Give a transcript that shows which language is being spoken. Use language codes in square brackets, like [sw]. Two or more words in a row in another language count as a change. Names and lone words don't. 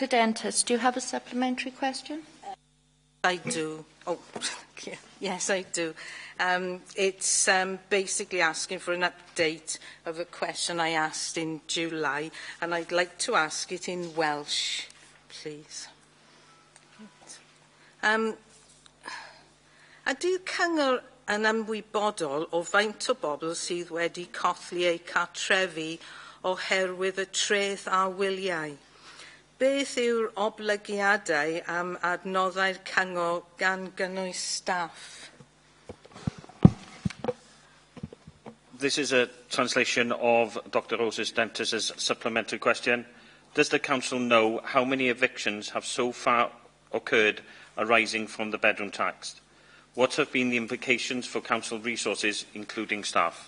[en] Dentis, do you have a supplementary question? I do. Oh, yes, I do. It's basically asking for an update of a question I asked in July, and I'd like to ask it in Welsh, please. [cy] Ydy'r cyngor yn ymwybodol o faint o bobl sydd wedi colli eu cartrefi oherwydd y treth a wyliau? Beth yw'r oblygiadau am adnoddau'r cyngor gan gynnwys staff? [en] This is a translation of Dr. Rose Dentis' supplementary question. Does the Council know how many evictions have so far occurred arising from the bedroom tax? What have been the implications for Council resources, including staff?